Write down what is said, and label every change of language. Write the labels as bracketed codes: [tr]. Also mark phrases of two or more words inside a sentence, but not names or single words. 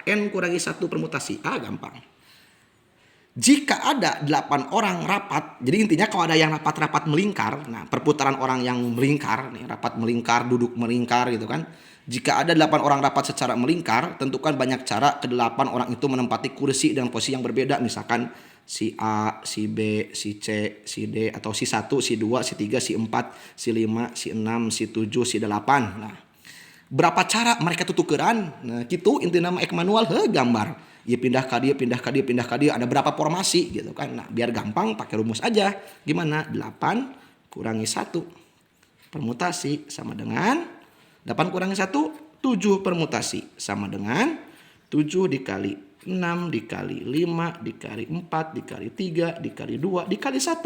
[id] N kurangi 1 permutasi A gampang. Jika ada 8 orang rapat, jadi intinya kalau ada yang rapat-rapat melingkar, nah perputaran orang yang melingkar, nih rapat melingkar, duduk melingkar gitu kan. Jika ada 8 orang rapat secara melingkar, tentukan banyak cara ke-8 orang itu menempati kursi dengan posisi yang berbeda. Misalkan si A, si B, si C, si D, atau si 1, si 2, si 3, si 4, si 5, si 6, si 7, si 8. Nah, berapa cara mereka tutukeran? Nah, gitu inti nama ek manual gambar. Ya pindah ke dia, pindah ke dia, pindah ke dia. Ada berapa formasi gitu kan. Nah, biar gampang pakai rumus aja. Gimana? 8 kurangi 1 permutasi sama dengan 8 kurangi 1, 7 permutasi sama dengan 7 dikali 6 dikali 5 dikali 4 dikali 3 dikali 2 dikali 1.